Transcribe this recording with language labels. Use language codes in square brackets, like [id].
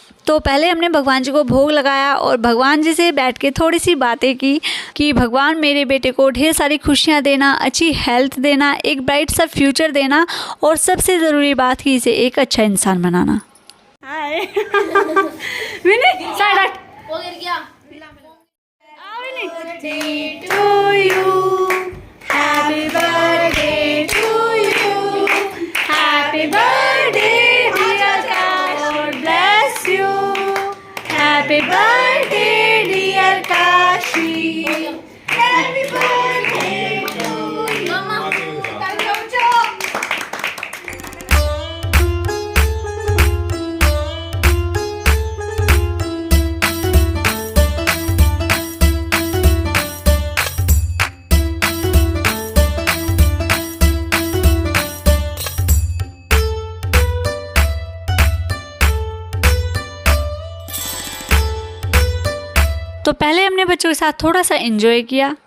[hi] तो पहले हमने भगवान जी को भोग लगाया और भगवान जी से बैठ के थोड़ी सी बातें की कि भगवान मेरे बेटे को ढेर सारी खुशियाँ देना, अच्छी हेल्थ देना, एक ब्राइट सा फ्यूचर देना, और सबसे ज़रूरी बात कि इसे एक अच्छा इंसान बनाना। हाय विनी साइड हट, वो गिर गया। [en] Happy birthday to you, happy birthday dear Kash, God bless you, happy birthday dear Kashi, happy birthday to you. [hi] Mama, तो पहले हमने बच्चों के साथ थोड़ा सा एंजॉय किया,